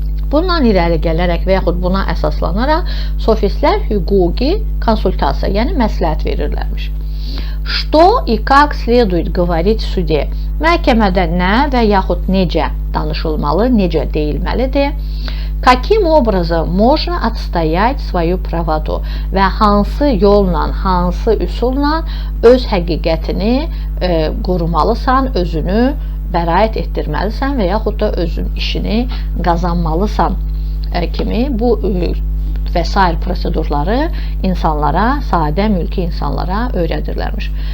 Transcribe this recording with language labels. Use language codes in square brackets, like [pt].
[az] Bundan irəli gələrək və yaxud buna əsaslanaraq sofistlər hüquqi konsultasiya, yəni məsləhət verirlərmiş. [ru] Что и как следует говорить в суде? [az] Məhkəmədə nə və yaxud necə danışılmalı, necə deyilməlidir? [ru] Каким образом можно отстоять свою правоту? [az] Və hansı yolla, hansı üsulla öz həqiqətini qorumalısan, özünü bəraət etdirməlisən və yaxud da özün işini qazanmalısan kimi bu və sair prosedurları insanlara, sadə mülki insanlara öyrədirlərmiş.